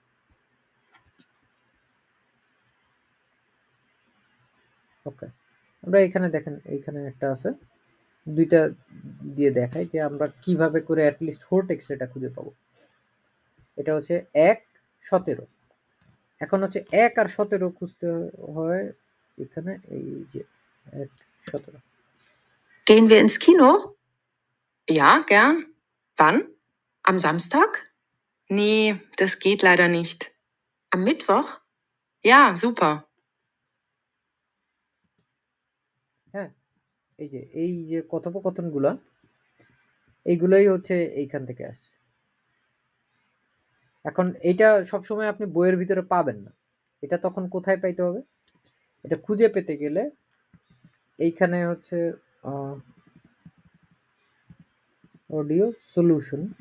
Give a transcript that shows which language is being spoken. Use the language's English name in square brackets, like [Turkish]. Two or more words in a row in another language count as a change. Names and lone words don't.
[Bangla] ওকে, আমরা এখানে দেখেন, এইখানে একটা আছে, দুইটা দিয়ে দেখাই যে আমরা কিভাবে করে [English] at least whole text [Bangla] এটা খুঁজে পাবো। এটা হচ্ছে 1:17। এখন হচ্ছে 1 আর 17 খুঁজতে হয় এখানে, এই যে 1:17। [German] Gehen wir ins Kino? Ja, gern. Wann? Am Samstag? Nee, das geht leider nicht. Am Mittwoch? Ja, super. [Bangla] হ্যাঁ, এই যে কথোপকথনগুলা, এইগুলোই হচ্ছে এইখান থেকে আসছে। এখন এইটা সবসময় আপনি বইয়ের ভিতরে পাবেন না, এটা তখন কোথায় পাইতে হবে? এটা খুঁজে পেতে গেলে এইখানে হচ্ছে [English] audio solution.